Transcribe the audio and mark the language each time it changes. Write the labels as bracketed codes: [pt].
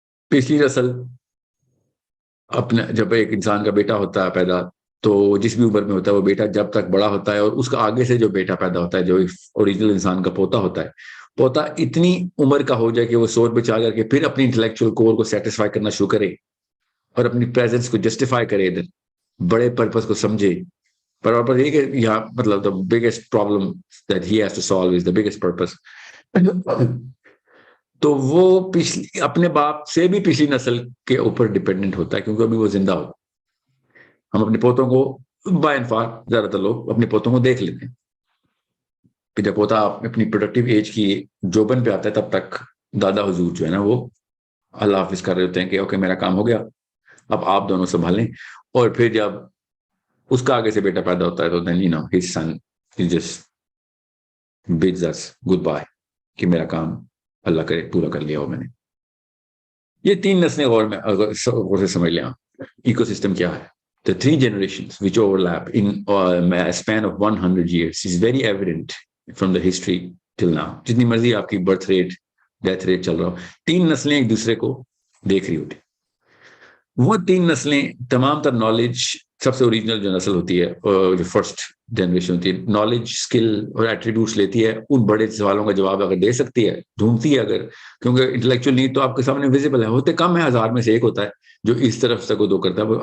[ur] پچھلی نسل اپنا, جب ایک انسان کا بیٹا ہوتا ہے پیدا, تو جس بھی عمر میں ہوتا ہے وہ بیٹا جب تک بڑا ہوتا ہے, اور اس کا آگے سے جو بیٹا پیدا ہوتا ہے جو اوریجنل انسان کا پوتا ہوتا ہے, پوتا اتنی عمر کا ہو جائے کہ وہ سوچ بچا کر کے پھر اپنی انٹلیکچوئل کور کو سیٹسفائی کرنا شروع کرے, اور اپنی پریزنس کو جسٹیفائی کرے, ادھر بڑے پرپس کو سمجھے. پر یہ کہ یہاں مطلب [en] the biggest problem that he has to solve is the biggest purpose. [ur] تو وہ اپنے باپ سے بھی پچھلی نسل کے اوپر ڈیپینڈنٹ ہوتا ہے, کیونکہ ابھی وہ زندہ ہوتا. ہم اپنے پوتوں کو بائی انفاق زیادہ تر لوگ اپنے پوتوں کو دیکھ لیتے ہیں, کہ جب پوتا اپنی پروڈکٹیو ایج کی جوبن پہ آتا ہے تب تک دادا حضور جو ہے نا وہ اللہ حافظ کر رہے ہوتے ہیں کہ اوکے میرا کام ہو گیا, اب آپ دونوں سنبھالیں. اور پھر جب اس کا آگے سے بیٹا پیدا ہوتا ہے تو [en] then you know his son he just bids us goodbye [ur] کہ میرا کام اللہ کرے پورا کر لیا ہو میں نے. یہ 3 نسلیں غور سے سمجھ لیں آپ ایکو سسٹم کیا ہے. [en] The 3 generations which overlap in a span of 100 years is very evident from the history till now. [ur] جتنی مرضی آپ کی برتھ ریٹ ڈیتھ ریٹ چل رہا ہو, 3 نسلیں ایک دوسرے کو دیکھ رہی ہوتی. وہ 3 نسلیں تمام تر نالج, سب سے اوریجنل جو نسل ہوتی ہے جو فرسٹ جنریشن ہوتی ہے, نالج اسکل اور ایٹریبیوٹس لیتی ہے, ان بڑے سوالوں کا جواب اگر دے سکتی ہے, ڈھونڈتی ہے اگر, کیونکہ انٹلیکچوئل نیڈ تو آپ کے سامنے ویزیبل ہے, ہوتے کم ہے, 1000 میں سے ایک ہوتا ہے جو اس طرف سے دو کرتا ہے.